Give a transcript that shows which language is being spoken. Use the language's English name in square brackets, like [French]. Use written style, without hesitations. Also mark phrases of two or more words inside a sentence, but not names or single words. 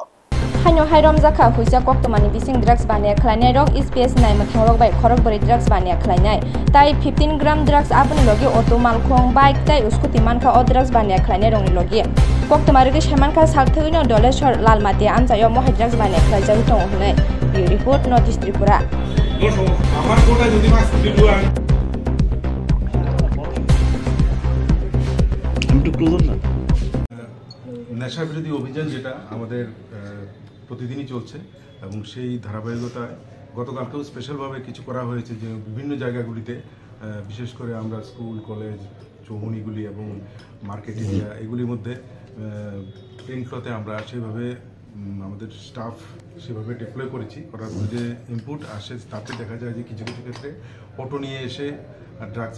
[Kok Borok] Hanyo Hairom Zaka Huja Koktomani Bising drugs bania khlainai rok SPS naimathang rok bai khorok buri drugs bania khlainai tai 15 gram drugs apni logi auto malkhong bike tai uskuti mankha o drugs bania khlainai rongni logi Koktomari ge shamanka salthino Doleshor Lalmati amjayo mohai drugs bania khlaijak tong hunai [English] report notice [Kok Borok] Tripura [Bangla] আমার কোটা যদি মাস দিলুয়ান নেশা বিরোধী অভিযান যেটা আমাদের প্রতিদিনই চলছে এবং সেই ধারাবাহিকতায় গতকালকেও স্পেশালভাবে কিছু করা হয়েছে যে বিভিন্ন জায়গাগুলিতে বিশেষ করে আমরা [English] school college [Bangla] চৌমুনিগুলি এবং [English] market area [Bangla] এগুলির মধ্যে প্রিন্টতে আমরা সেইভাবে আমাদের স্টাফ সেভাবে ডিপ্লয় করেছি করার পর যে ইনপুট আসে তাতে দেখা যায় যে কিছু কিছু ক্ষেত্রে অটো নিয়ে এসে ড্রাগস